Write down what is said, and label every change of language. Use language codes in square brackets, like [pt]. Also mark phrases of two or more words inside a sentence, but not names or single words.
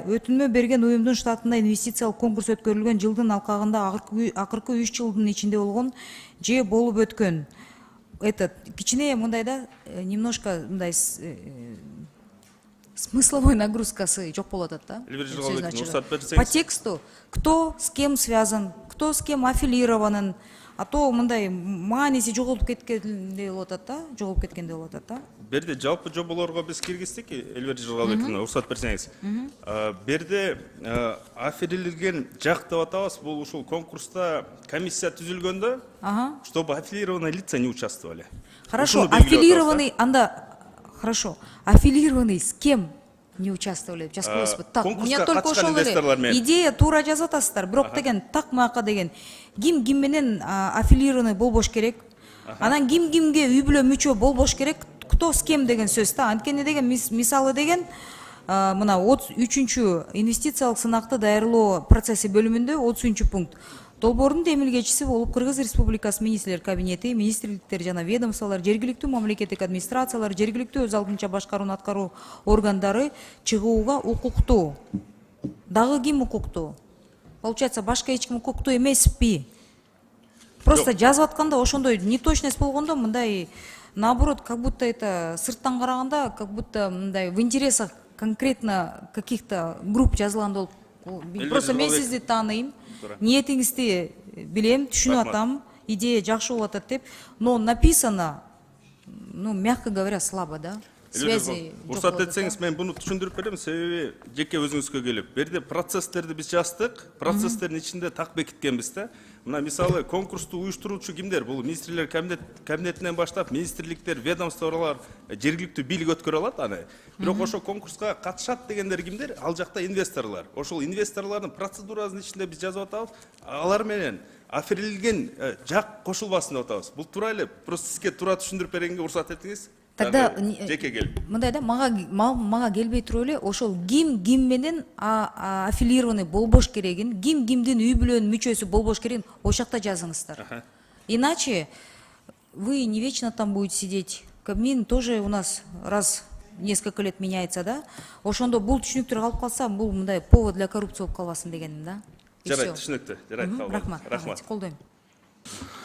[ky] Өтүнмө берген уюмдун штатында инвестициялык конкурс өткөрүлгөн жылдын алкагында акыркы 3 жылдын ичинде болгон же болуп өткөн. Это кичине мындай да, немножко мындай [ru] смысловой нагрузкасы [ky] жок болуп атат да. [ru] По тексту кто с кем связан, кто с кем аффилированын, а то [ky] мындай мааниси жоголуп кеткендей болуп атат да, жоголуп кеткендей болуп атат да. Берде жалпы жоболорго биз киргиздик, Элвира Жыргалбековна, уруксат берсеңиз. Берде аффилирленген жак деп атабыз, бул ушул конкурста комиссия түзүлгөндө, [ru] чтобы аффилированные лица не участвовали. Хорошо, аффилированный Хорошо. Аффилированный с кем не участвовали? Так, у меня только [ky] ошол эле идея туура жазып атасыздар. Бирок деген так мака деген ким менен аффилированный болбош керек. Анан кимге үй бүлө мүчө болбош керек. [ru] Кто с кем [ky] деген сөз да. Анткени деген мисалы деген мына 33-чү инвестициялык сынакты даярдоо процесси бөлүмүндө 30-чү пункт. Долбоордун темилгечиси болуп Кыргыз Республикасы министрлер кабинети, министрликтер жана ведомстволор, жергиликтүү мамлекеттик администрациялар, жергиликтүү өз алдынча башкарууну аткаруу органдары чыгууга укуктуу. Дагы ким укуктуу? Получается, башка эч ким укуктуу эмеспи? Просто жазып атканда ошондой неточность болгондо мындай наоборот, [ru] как будто это [ky] сырттан караганда, [ru] как будто мындай в интересах конкретно каких-то групп [ky] жазылган болуп. Просто мен сизди тааныйм. Ниетиңизди билем, түшүнүп атам, идея жакшы болуп атат деп, [ru] но написано, мягко говоря, слабо, да? Связи. [ky] Уруксат этсеңиз, мен буну түшүндүрүп берем, себеби жеке өзүңүзгө келип. Берде процесстерди биз жаздык, процесстердин ичинде так бекиткенбиз да. Мына мисалы конкурсту уюштуруучу кимдер? Бул министрлер кабинетинен баштап министрликтер, ведомстволор, жергиликтүү бийлик өткөрө алат аны. Бирок ошо конкурска катышат дегендер кимдер? Ал жакта инвесторлор. Ошол инвесторлордун процедурасынын ичинде биз жазып атабыз. Алар менен аффилирленген жак кошулбасын деп атабыз. Бул туура эле. Просто сизге туура түшүндүрүп бергенге уруксат этиңиз. Тогда жеке келип. Мындай да, мага келбей туруп эле ошол ким менен аффилированный болбош керегин, кимдин үй бүлөнүн мүчөсү болбош керегин ошол жакта жазыңыздар. [ru] Иначе вы не вечно там будете сидеть. Кабмин тоже у нас раз несколько лет меняется, да? [ky] Ошондо бул түшүнүктөр калып калса, бул мындай [ru] повод для коррупции [ky] болуп калбасын дегеним, да? Жарайт, түшүнүктүү. Жарайт, рахмат. Колдойм.